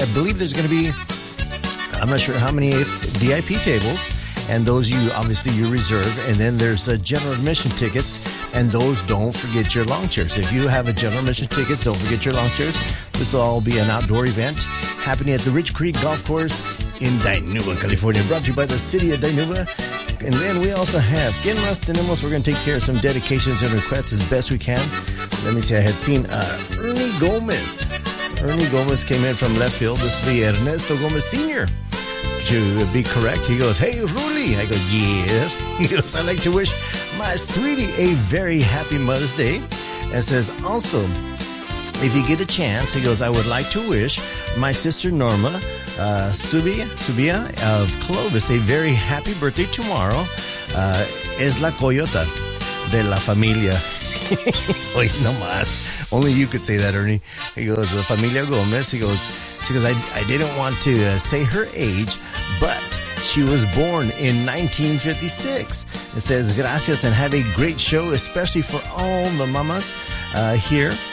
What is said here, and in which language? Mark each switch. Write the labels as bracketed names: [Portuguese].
[English] I believe there's going to be, I'm not sure how many VIP tables, and those you reserve. And then there's general admission tickets, and those, don't forget your lawn chairs. If you have a general admission ticket, don't forget your lawn chairs. This will all be an outdoor event happening at the Rich Creek Golf Course in Dinuba, California, brought to you by the City of Dinuba. And then we also have, [Spanish] ¿Quién más tenemos? [English] We're going to take care of some dedications and requests as best we can. Let me see, I had seen Ernie Gomez. Ernie Gomez came in from left field. This is Ernesto Gomez Sr. To be correct, he goes, "Hey, Ruli." I go, "Yeah." He goes, "I'd like to wish my sweetie a very happy Mother's Day." And says, "Also, if you get a chance," he goes, "I would like to wish my sister Norma Subia of Clovis a very happy birthday tomorrow. [Spanish] Es la coyota de la familia." Oy, no más. [English] Only you could say that, Ernie. He goes, [Spanish] "La familia Gomez." [English] He goes, "She goes, I didn't want to say her age, but she was born in 1956. It says, "Gracias and have a great show, especially for all the mamas here.